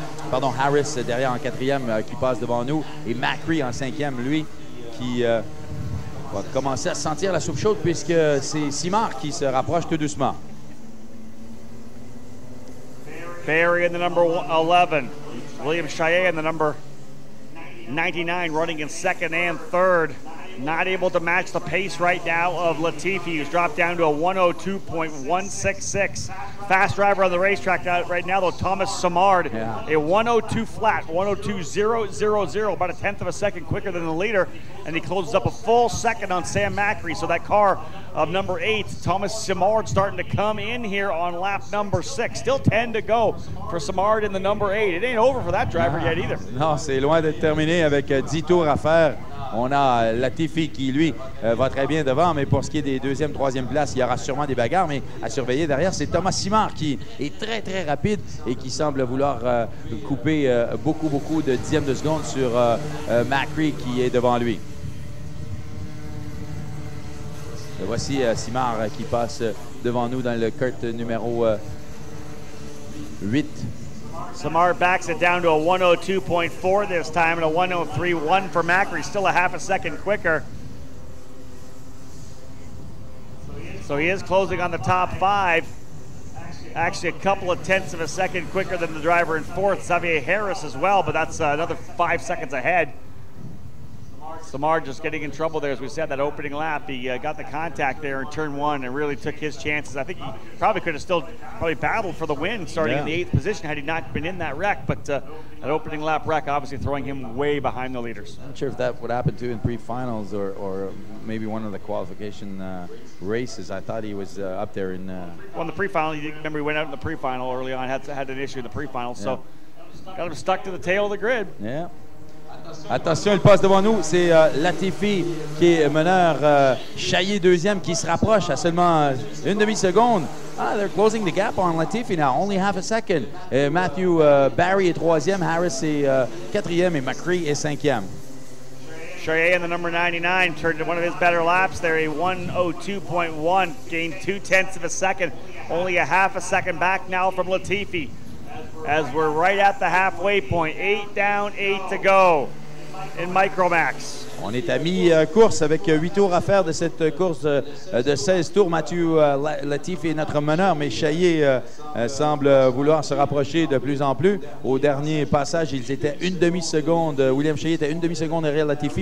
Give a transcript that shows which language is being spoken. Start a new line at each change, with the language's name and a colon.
French: Pardon, Harris derrière en 4e qui passe devant nous, et Macri en 5e, lui, qui va commencer à sentir la soupe chaude puisque c'est Simard qui se rapproche tout doucement.
English: Barry in the number 11, William Chaillet in the number 99 running in 2nd and 3rd. Not able to match the pace right now of Latifi, who's dropped down to a 102.166. Fast driver on the racetrack right now, though, Thomas Simard, a 102 flat, 102.000, about 1/10 of a second quicker than the leader, and he closes up a full second on Sam Macri. So that car of number 8, Thomas Simard, starting to come in here on lap number 6. Still 10 to go for Simard in the number 8. It ain't over for that driver yet either. Non, c'est loin d'être terminé avec 10 tours à faire On a Latifi qui, lui, va très bien devant, mais pour ce qui est des deuxième, troisième places, il y aura sûrement des bagarres, mais à surveiller derrière, c'est Thomas Simard qui est très, très rapide et qui semble vouloir couper beaucoup de dixièmes de seconde sur Macri qui est devant lui. Et voici Simard qui passe devant nous dans le kart numéro 8. Simard backs it down to a 102.4 this time and a 103.1 for Macri, still a half a second quicker. So he is closing on the top 5. Actually, a couple of tenths of a second quicker than the driver in 4th, Xavier Harris as well, but that's another 5 seconds ahead. Simard just getting in trouble there, as we said, that opening lap. He got the contact there in turn 1 and really took his chances. I think he probably could have still battled for the win starting in the 8th position had he not been in that wreck, but that opening lap wreck obviously throwing him way behind the leaders. I'm not sure if that would happen too in pre-finals or maybe one of the qualification races. I thought he was up there in... Well, in the pre-final, remember he went out in the pre-final early on, had an issue in the pre-final, so got him stuck to the tail of the grid.
French: Yeah. Attention, il passe devant nous. C'est Latifi qui est meneur. Chaillet deuxième qui se rapproche à seulement une demi-seconde.
English: They're closing the gap on Latifi now. Only half a second.
French: Matthew Barry est troisième. Harris est quatrième et McCree est cinquième.
English: Chaillet in the number 99 turned to one of his better laps there. A 102.1 gained 2/10 of a second. Only a half a second back now from Latifi. As we're right at the halfway point. 8 down, 8 to go in Micromax.
French: On est à mi-course avec 8 tours à faire de cette course de 16 tours. Mathieu Latifi est notre meneur, mais Chaillet semble vouloir se rapprocher de plus en plus. Au dernier passage, ils étaient une demi-seconde. William Chaillet était une demi-seconde derrière Latifi.